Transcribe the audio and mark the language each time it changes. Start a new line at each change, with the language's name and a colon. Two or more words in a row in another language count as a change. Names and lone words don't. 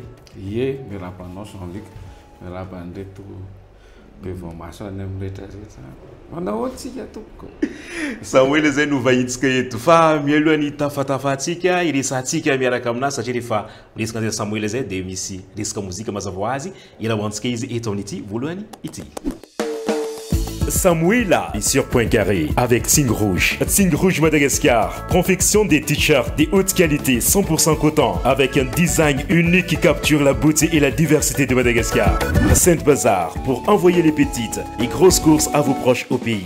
Malagasy: ye miarabanao Jean-Luc miaraban'reto bevomasany am'rehetrarehetra manao atsika tompoko Samuela zay no vahitsika eto fa mialohany tafatafatsika iresantsika miaraka aminazy satria rehefa resaka an'izay Samuela zay dia misy resaka mozika mazava ho azy irahantsika izy eto amin'ity voalohany ity Samuela sur Point Carré avec Signe Rouge.
French: Signe Rouge Madagascar. Confection des t-shirts de haute qualité 100% coton avec un design unique qui capture la beauté et la diversité de Madagascar. Sainte Bazar pour envoyer les petites et grosses courses à vos proches au pays.